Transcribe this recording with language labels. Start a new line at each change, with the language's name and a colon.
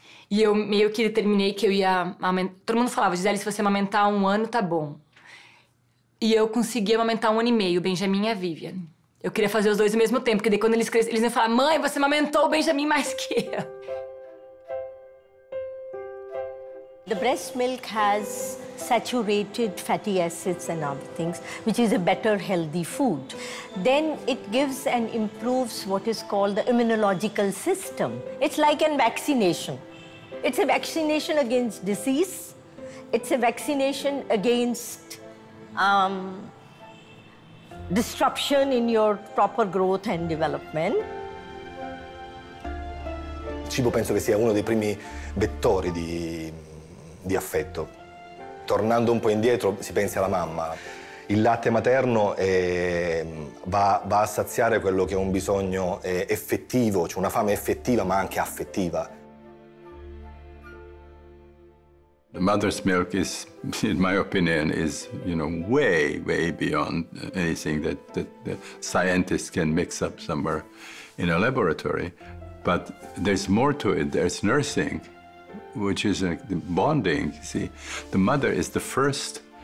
Portuguese: E eu meio que determinei que eu ia amamentar. Todo mundo falava, Gisele, se você amamentar 1 ano, tá bom. E eu consegui amamentar 1 ano e meio, o Benjamin e a Vivian. Eu queria fazer os dois ao mesmo tempo, porque daí quando eles cresceram, eles iam falar, mãe, você amamentou o Benjamin mais que eu.
English: The breast milk has saturated fatty acids and other things, which is a better healthy food. Then it gives and improves what is called the immunological system. It's like a vaccination. It's a vaccination against disease. It's a vaccination against disruption in your proper growth and development.
Italian: Il cibo penso che sia uno dei primi vettori di affetto. Tornando un po' indietro, si pensi alla mamma. Il latte materno va a saziare quello che è un bisogno effettivo, cioè una fame effettiva ma anche affettiva.
English: The mother's milk is, in my opinion, is, you know, way, way beyond anything that the scientists can mix up somewhere in a laboratory. But there's more to it. There's nursing. which is bonding. See, the mother is the first.